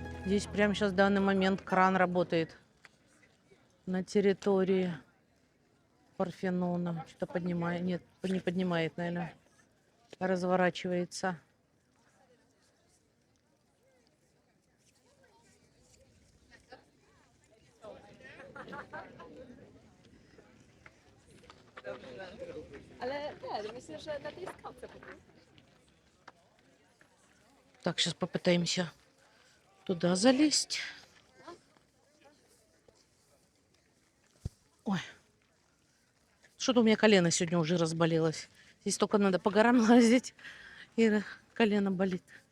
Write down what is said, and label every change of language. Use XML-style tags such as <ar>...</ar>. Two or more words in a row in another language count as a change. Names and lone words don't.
<ru>Здесь прямо сейчас в данный момент кран работает на территории Парфенона. Что-то поднимает. Нет, не поднимает, наверное. Разворачивается.</ru> <pl>Ale nie, myślę, że na tej skałce po prostu.</pl> <ru>Так, сейчас попытаемся туда залезть. Ой. Что-то у меня колено сегодня уже разболелось. Здесь только надо по горам лазить, и колено болит.</ru>